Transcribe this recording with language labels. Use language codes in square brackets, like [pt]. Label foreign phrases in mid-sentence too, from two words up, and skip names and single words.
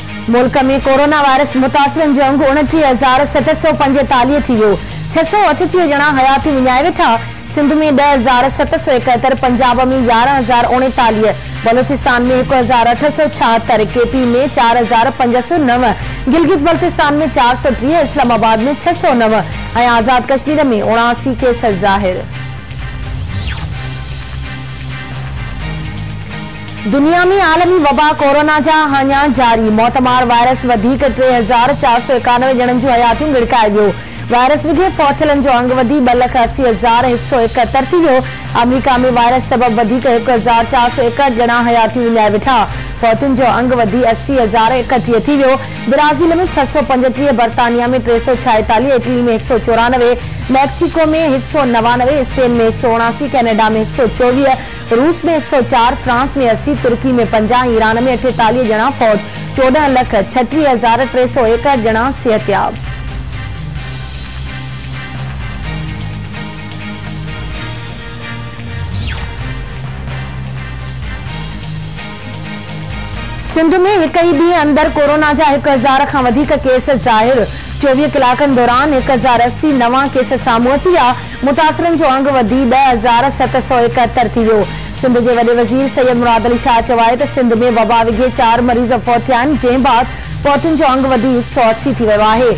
[sd] मुल्क में कोरोना वायरस मुतासिरन जो अंग 29,745 थी वियो। 638 ॼणा हयाती विञाए वेठा। सिंध में 10,771, पंजाब में 11,039, बलोचिस्तान में 1,876, केपी में 4,509, गिलगित बल्तिस्तान में 430, इस्लामाबाद में 609 और आजाद कश्मीर में 79 केस ज़ाहिर। दुनिया में आलमी वबा कोरोना जा हाञा जारी। मौतमार वायरस वधीक 3,491 ॼणनि जूं हयातियूं गिड़काए वियो। वायरस विघे फौथियलनि जो अंग वधी 2,80,171 थी वियो। अमेरिका में वायरस सबब वधीक 1,461 ॼणा हयातियूं विञाए वेठा। फौतुनि जो अंग वधी 80,031 थी वियो। ब्राज़ील में 635, बर्तानिया में 346, इटली में 194, मैक्सिको में 199, स्पेन में 179, कनाडा में 124, रूस में 104, फ्रांस में 80, तुर्की में 50, ईरान में 48 ॼणा फौत। 14,36,361 ॼणा सेहतयाब। सिंध में एक ही ॾींहुं अंदर कोरोना जा 1,000 खां वधीक केस ज़ाहिर। 24 कलाकनि दौरान 1,080 नवां केस साम्हूं अची विया। मुतासिरनि जो अंग वधी 10,771 थी वियो। सिंध जे वॾे वज़ीर सैयद मुराद अली शाह चयो आहे त सिंध में वबा विघे 4 मरीज़ फौत थिया आहिनि, जंहिं बाद फौतुनि जो अंग वधी 180 थी वियो आहे।